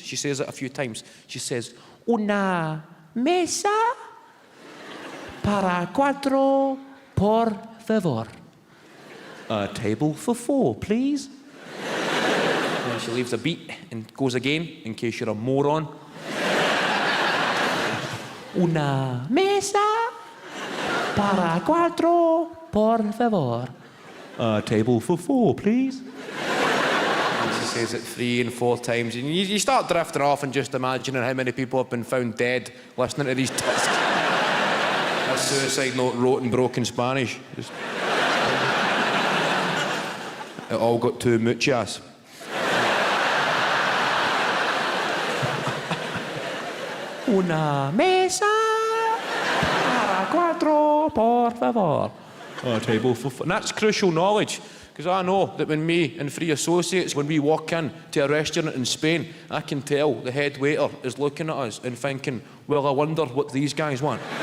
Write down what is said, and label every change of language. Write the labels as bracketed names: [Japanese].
[English] She says it a few times. She says, una mesa para cuatro, por favor. A table for 4, please. And she leaves a beat and goes again, in case you're a moron. [Spanish] Una mesa para cuatro, por favor. [English] A table for 4, please. And she says it 3 and 4 times, and you start drifting off and just imagining how many people have been found dead listening to these discs. A suicide note wrote in broken Spanish. Just... It all got 2 muchas. [Spanish] Una mesa para cuatro, por favor. [English] A table for 4. And that's crucial knowledge, because I know that when me and 3 associates, when we walk in to a restaurant in Spain, I can tell the head waiter is looking at us and thinking, well, I wonder what these guys want.